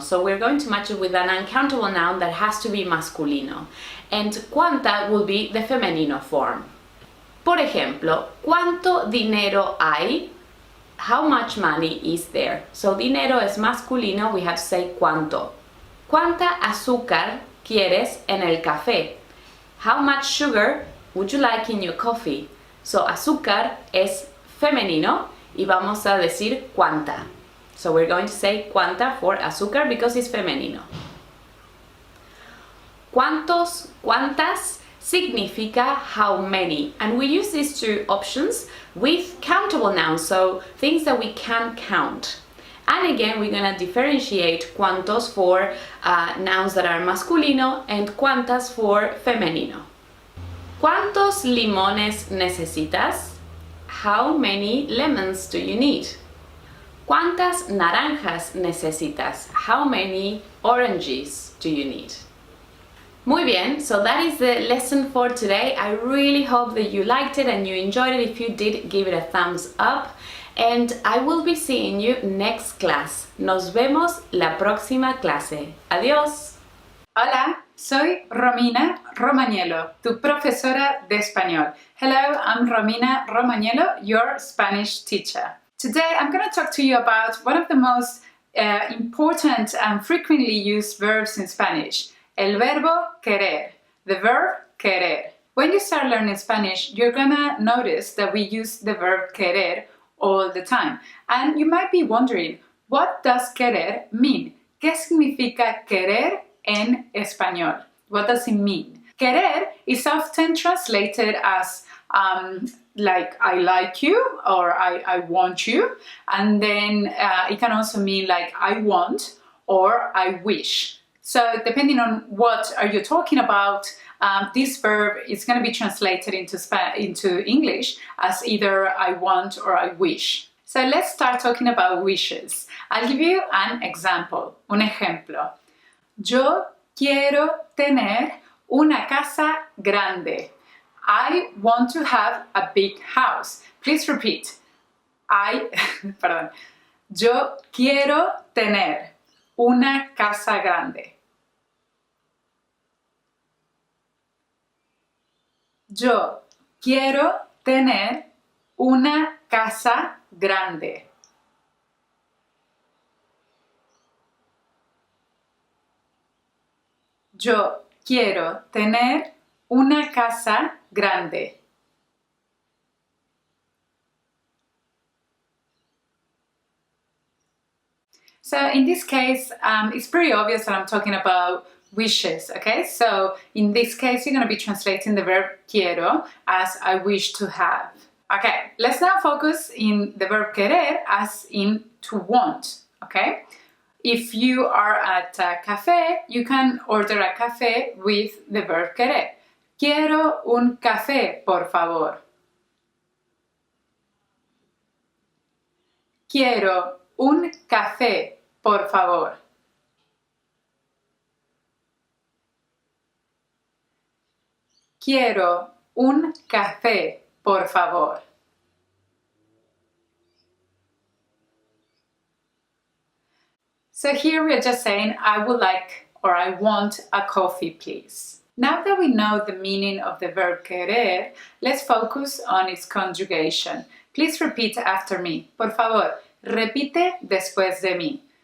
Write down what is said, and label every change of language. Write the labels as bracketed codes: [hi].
[en] So we're going to match it with an uncountable noun that has to be masculino. And cuánta will be the femenino form. [es] Por ejemplo, ¿cuánto dinero hay? [en] How much money is there? So dinero is masculino, we have to say cuánto. [es] ¿Cuánta azúcar quieres en el café? [en] How much sugar would you like in your coffee? So [es] azúcar es femenino y vamos a decir cuánta. [en] So we're going to say cuánta for azúcar because it's femenino. Cuántos, cuántas significa how many, and we use these two options with countable nouns, so things that we can count. And again, we're going to differentiate cuántos for nouns that are masculino and cuántas for femenino. [es] ¿Cuántos limones necesitas? [en] How many lemons do you need? [es] ¿Cuántas naranjas necesitas? [en] How many oranges do you need? [es] Muy bien, [en] so that is the lesson for today. I really hope that you liked it and you enjoyed it. If you did, give it a thumbs up. And I will be seeing you next class. [es] Nos vemos la próxima clase. Adiós. Hola, soy Romina Romagnolo, tu profesora de español. [en] Hello, I'm Romina Romagnolo, your Spanish teacher. Today I'm going to talk to you about one of the most important and frequently used verbs in Spanish, [es] el verbo querer, [en] the verb querer. When you start learning Spanish, you're going to notice that we use the verb querer all the time. And you might be wondering, what does querer mean? [es] ¿Qué significa querer en español? [en] What does it mean? Querer is often translated as like I like you or I want you, and then it can also mean like I want or I wish. So depending on what are you talking about, this verb is going to be translated into English as either I want or I wish. So let's start talking about wishes. I'll give you an example, [es] un ejemplo. Yo quiero tener una casa grande. [en] I want to have a big house. Please repeat. Perdón. [es] Yo quiero tener una casa grande. Yo quiero tener una casa grande. Yo quiero tener una casa grande. [en] So in this case, it's pretty obvious that I'm talking about wishes, okay? So in this case, you're going to be translating the verb quiero as I wish to have. Okay, let's now focus in the verb querer as in to want, okay? If you are at a cafe, you can order a café with the verb querer. [es] Quiero un café, por favor. Quiero un café, por favor. Quiero un café, por favor. [en] So here we are just saying, I would like or I want a coffee, please. Now that we know the meaning of the verb querer, let's focus on its conjugation. Please repeat after me. [es] Por favor, repite después de mí.